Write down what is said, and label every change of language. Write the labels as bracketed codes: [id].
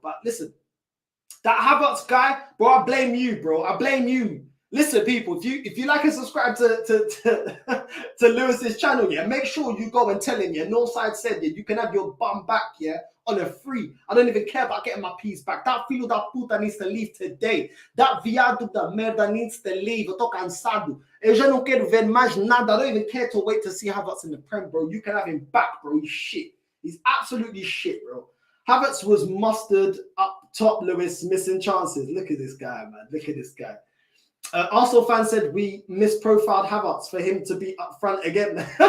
[en] But listen, that Havertz guy, bro, I blame you, bro. I blame you. Listen, people, if you like and subscribe to Lewis's channel, yeah, make sure you go and tell him, yeah, Northside said, yeah, you can have your bum back, yeah, on a free. I don't even care about getting my piece back. That [pt] filo da puta [en] needs to leave today. That [pt] viado da merda [en] needs to leave. [pt] Eu tô cansado. Eu já não quero ver mais nada. [en] I don't even care to wait to see Havertz in the Prem, bro. You can have him back, bro. He's shit. He's absolutely shit, bro. Havertz was mustard up top, Lewis, missing chances. Look at this guy, man. Look at this guy. Arsenal fan said we misprofiled Havertz for him to be up front again.